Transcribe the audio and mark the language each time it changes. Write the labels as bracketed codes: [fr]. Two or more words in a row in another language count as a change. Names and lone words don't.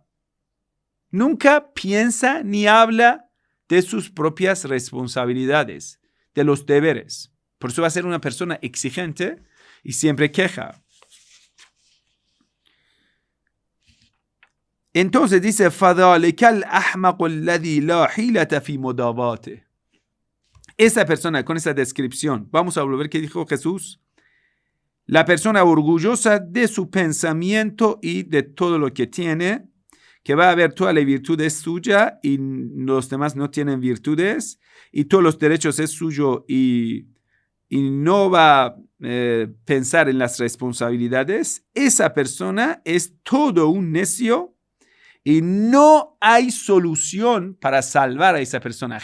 [es] Nunca piensa ni habla de sus propias responsabilidades, de los deberes. Por eso va a ser una persona exigente y siempre queja. Entonces dice, [ar] فَذَلِكَ الْأَحْمَقُ الَّذِي لَا حِيلَةَ فِي مُدَابَاتِهِ. [es] Esa persona con esa descripción, vamos a volver qué dijo Jesús. La persona orgullosa de su pensamiento y de todo lo que tiene, que va a ver toda la virtud es suya y los demás no tienen virtudes, y todos los derechos es suyo y no va a pensar en las responsabilidades, esa persona es todo un necio y no hay solución para salvar a esa persona.